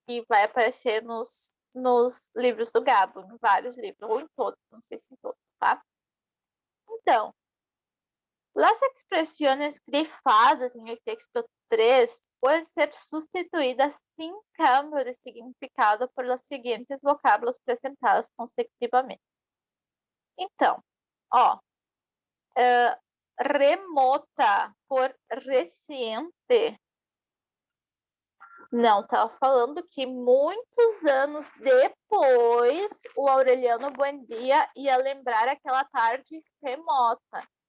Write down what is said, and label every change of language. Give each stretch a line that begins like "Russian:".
Portuguese: Que vai aparecer nos livros do Gabo, em vários livros, ou em todos, não sei se em todos, tá? Então,
Spanish: las expresiones grifadas en el texto 3 pueden ser sustituidas sin cambio de significado por los siguientes vocábulos presentados consecutivamente.
Portuguese: Então, ó, remota por recente. Não, estava falando que muitos anos depois o Aureliano Buendia ia lembrar aquela tarde remota.